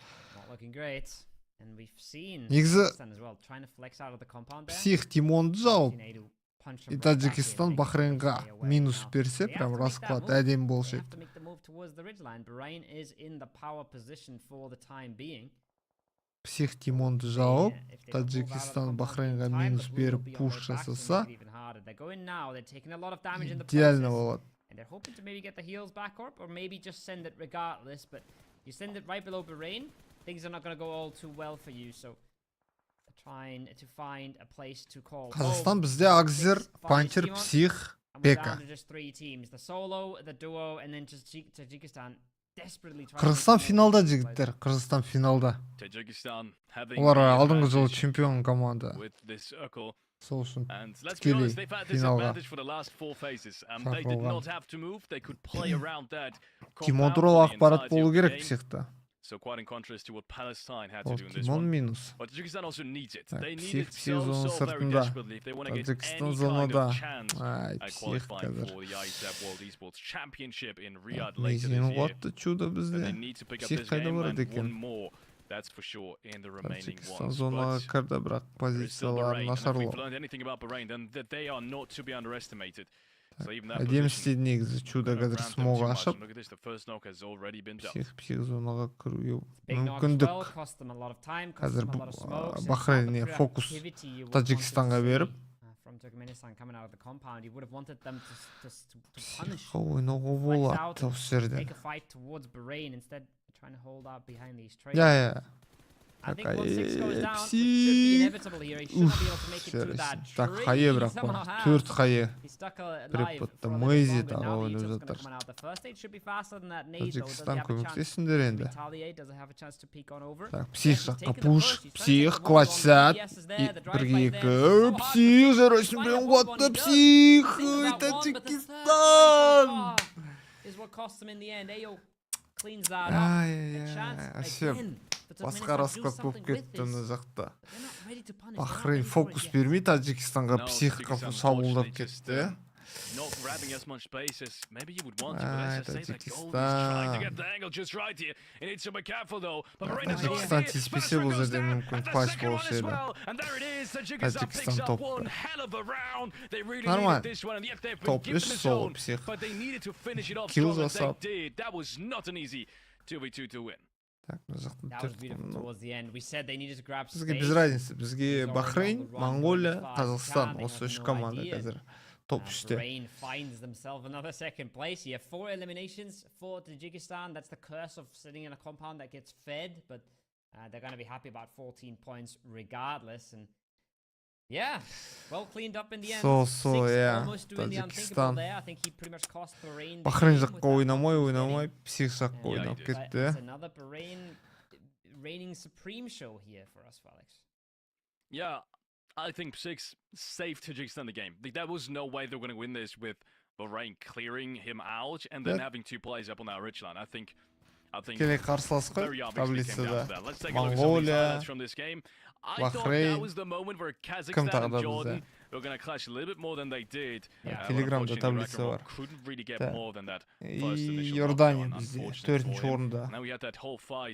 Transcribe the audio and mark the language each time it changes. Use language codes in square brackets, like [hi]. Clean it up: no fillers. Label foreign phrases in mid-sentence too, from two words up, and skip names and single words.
[kk] Негізі псих Тимонды жауып, и Тәжікстан Бахрейнға минус берсе, [ru] прям расклад [kk] әдем болшы еді. Псих Тимонды жауып, Тәжікстан Бахрейнға минус беріп пуш жасаса, идеально болады. [en] Things are not going to go all too well for you, so trying to find a place to call. [kk] Қазақстан бізде AXZCER, Puncher, PSIX, BEKA. [en] Just 3 teams, the solo, the duo, and then just Tajikistan desperately trying. [kk] Қырғызстан финалда жігіттер, Қырғызстан финалда. Олар алдыңғы жылы чемпион команда. Сол үшін тікелей финалға шақырылған. Кимон туралы ақпарат болу керек психта. [en] So quite in contrast to what Palestine had to do in this [kk] Кимон [en] one. [kk] минус. [en] But Tajikistan also needs it. They need it [kk] Псих [en] so very [kk] сыртында. [en] desperately if they want to get any kind of chance at qualifying for the IESF World Esports Championship in Riyadh later this year. [kk] Чудо [en] And [kk] бізде. [en] they need to pick up this game and one more. That's for sure in the remaining [kk] Тажикстан [en] ones. [kk] зонаға кірді, бірақ [en] There is still [kk] позициялары [en] Bahrain, and if [kk] нашарлау. [en] we've learned anything about Bahrain, then that they are not to be underestimated. So even that [kk] Әдемі [en] position, [kk] істеді негізі, чудо қазір смог ашып, [en] look at this, the first knock has already been dealt. [kk] псих зонаға кіруге [en] Big knock as [kk] мүмкіндік. [en] well, cost them a lot of time, cost [kk] Қазір [en] them a lot of smokes, and [kk] Бахрейнне [en] the [kk] фокус [en] creativity you would [kk] Тажикстанға [en] want to [kk] беріп, [en] see, from Turkmenistan coming out of the compound, you would have wanted them to punish, [kk] психқа ойнауға [en] flex [kk] болады [en] out, and [kk] осы жерде. [en] take a fight towards Bahrain instead of trying to hold out behind these trains. [kk] Я. [en] I think [kk] Так, [en] once 6 goes down, which should be [kk] псих. [en] inevitable here, he should not be able to make it through that [kk] Так, [en] tree. [kk] қайы [en] He [kk] бірақ [en] somehow [kk] бар. [en] has. [kk] Төрт қайы. [en] He's stuck alive [kk] Преподты [en] for a little [kk] Мэйзи [en] bit [kk] тағы [en] longer. Now the [kk] ойнап [en] Egypt's gonna [kk] жатыр. [en] come out. The first aid should be faster than that nade, though. Does he [kk] Тажикстан [en] have a chance [kk] көмектессіңдер [en] to [kk] енді. [en] retaliate? Does he have a chance to peek on over? [kk] Так, [en] Yes, [kk] псих [en] he's [kk] жаққа [en] taken the [kk] пуш, [en] push. He's trying to [kk] псих, [en] take the [kk] клатч [en] one-on-one. [kk] сәт. [en] BS is there, the drive [kk] Бірге [en] by [kk] екі, [en] there. So hard to [kk] псих, [en] do. [kk] жарайсың [en] He's [kk] бен [en] fine at [kk] қуатты, [en] 1-1, he does. [kk] псих, [en] Single that one, but the third try so [kk] Тажикстан. [en] far is what costs him in the end. Ayo cleans that up. [kk] Ай, [en] A [kk] ай, [en] chance [kk] әсем. [en] again. [kk] Басқа расклад болып кетті мына жақта. [en] They're not ready to punish. [kk] Бахрейн фокус бермей Тажикстанға психқа шабуылдап кетті. [en] Not grabbing as much space as maybe you would want to, but let's just say that goal is trying to get the angle just right here. It needs to be careful though. But Bahrain is not [kk] Тажикстан [en] here. [kk] тиіспесе бұл жерде мүмкін патч болушы еді. [en] And there it is. Tajikistan picks Tajikistan up [kk] top. [en] one hell of a round. They really [kk] Нормально. [en] needed this one, and yet they've been [kk] Топ [en] given [kk] үш [en] the [kk] сол [en] zone. [kk] псих. [en] But they needed to finish it off [kk] Kill [en] strong, and [kk] жасап. [en] they did. That was not an easy 2v2 to win. [kk] Так, мына жақтан [en] That was [kk] төрт [en] beautiful [kk] қылып. [en] towards the end. We said they needed to grab [kk] Бізге [en] space. [ru] без разницы. [kk] Бізге Бахрейн, Монголия, Қазақстан осы үш команда қазір топ үште. [en] Bahrain finds themselves another second place. You have 4 eliminations for Tajikistan. That's the curse of sitting in a compound that gets fed, but they're going to be happy about 14 points regardless. And yeah, well cleaned up in the end. So, Six yeah, almost doing the unthinkable Tajikistan. there. I think he pretty much cost Bahrain. [kk] Бахрейн [en] the game [kk] жаққа [en] with that [kk] ойнамай, [en] focus [kk] псих жаққа [en] Yeah, [kk] ойнап [en] he did. getting. [kk] кетті. [en] It's another Bahrain reigning supreme show here for us, Felix. Yeah, I think PSIX saved Tajikistan the game. There was no way they were going to win this with Bahrain clearing him out and then That- having 2 players up on that ridge line. I think [kk] Тікелей қарсылас қой [en] very obviously came down to [kk] таблицада. [en] that. Let's take a look at some of these Mongolia, highlights from this game. I thought Bahrain. that was the moment where [kk] Кім [en] Kazakhstan [kk] тағы [en] and [kk] да [en] Jordan [kk] бізде? [en] were going to clash a little bit more than they did. Yeah. But [kk] Телеграмда [en] unfortunately, [kk] таблица [en] Ragnarok [kk] бар. [en] couldn't really get [kk] Так. [en] more than that [kk] И [en] first initial [kk] Иордания [en] knockdown, [kk] бізде [en] unfortunately [kk] төртінші [en] for him. [kk] орында. [en] Now we had that whole fight